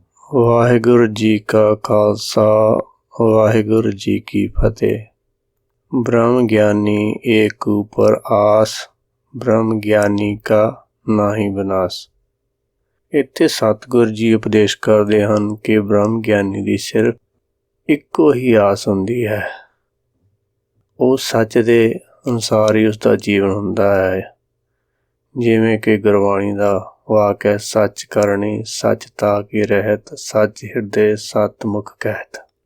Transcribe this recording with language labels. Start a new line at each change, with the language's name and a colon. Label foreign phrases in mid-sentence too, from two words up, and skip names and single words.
Punjabi: ਵਾਹਿਗੁਰੂ ਜੀ ਕਾ ਖਾਲਸਾ ਵਾਹਿਗੁਰੂ ਜੀ ਕੀ ਫਤਿਹ। ਬ੍ਰਹਮ ਗਿਆਨੀ ਏਕ ਊਪਰ ਆਸ, ਬ੍ਰਹਮ ਗਿਆਨੀ ਕਾ ਨਾਹੀਂ ਵਿਨਾਸ਼। ਇੱਥੇ ਸਤਿਗੁਰ ਜੀ ਉਪਦੇਸ਼ ਕਰਦੇ ਹਨ ਕਿ ਬ੍ਰਹਮ ਗਿਆਨੀ ਦੀ ਸਿਰਫ ਇੱਕੋ ਹੀ ਆਸ ਹੁੰਦੀ ਹੈ, ਉਹ ਸੱਚ ਦੇ ਅਨੁਸਾਰ ਹੀ ਉਸਦਾ ਜੀਵਨ ਹੁੰਦਾ ਹੈ। ਜਿਵੇਂ ਕਿ ਗੁਰਬਾਣੀ ਦਾ ਵਾਕ ਹੈ, ਸੱਚ ਕਰਨੀ ਸੱਚ ਤਾ ਕੀ ਰਹਿਤ, ਸੱਚ ਹਿਰਦੇ ਸਤਿਮੁਖ ਕਹਿਤ।